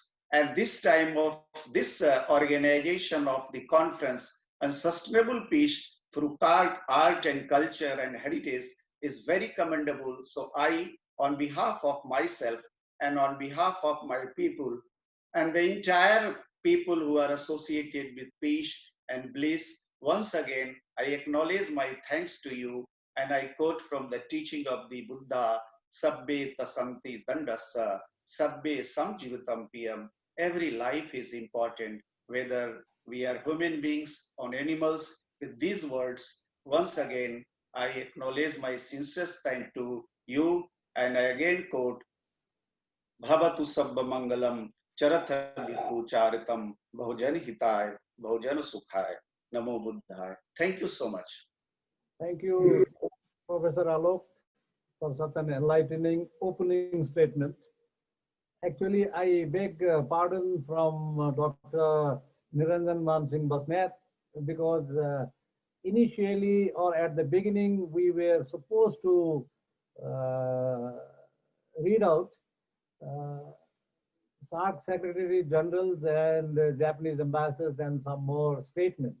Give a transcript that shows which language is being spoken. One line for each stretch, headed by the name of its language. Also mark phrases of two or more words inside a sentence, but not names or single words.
English: And this time of this organization of the conference on sustainable peace through art and culture and heritage is very commendable. So I, on behalf of myself and on behalf of my people and the entire people who are associated with peace and bliss, once again, I acknowledge my thanks to you, and I quote from the teaching of the Buddha,
Pali: Sabbe tasanti dandasa, Sabbe samjivatam piyam.
English: Every life is important, whether we are human beings or animals. With these words, once again, I acknowledge my sincerest thanks to you, and I again quote,
Pali: Bhavatu Sabba Mangalam, Charatha Bhikkhu Charitam, Bhujan Hitai, Bhujan Sukhai, Namo Buddhai.
English: Thank you so much. Thank you, Professor Alok, for such an enlightening opening statement. Actually, I beg pardon from Dr. Niranjan Man Singh Basnet, because initially or at the beginning, we were supposed to read out SAARC Secretary Generals and Japanese ambassadors and some more statements.